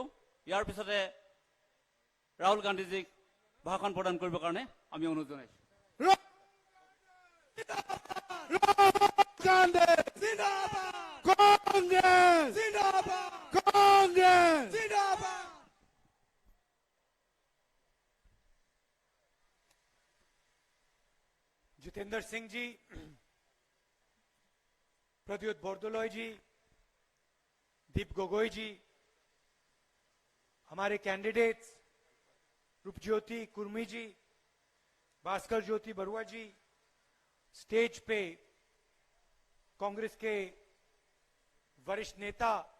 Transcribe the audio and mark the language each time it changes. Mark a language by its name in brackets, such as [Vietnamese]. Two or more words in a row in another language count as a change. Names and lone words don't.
[Assamese] ইয়াৰ পিছতে ৰাহুল গান্ধীজীক ভাষণ প্ৰদান কৰিবৰ কাৰণে আমি অনুৰোধ জনাইছোঁ। কংগ্ৰেছ জিন্দাবাদ, কংগ্ৰেছ জিন্দাবাদ। [Hindi] जितेंद्र सिंह जी, प्रद्युत बोरदोलोई जी, दीप गोगोई जी, हमारे कैंडिडेट्स रूपज्योति कुर्मी जी, भास्कर ज्योति बरुआ जी, स्टेज पे कांग्रेस के वरिष्ठ नेता,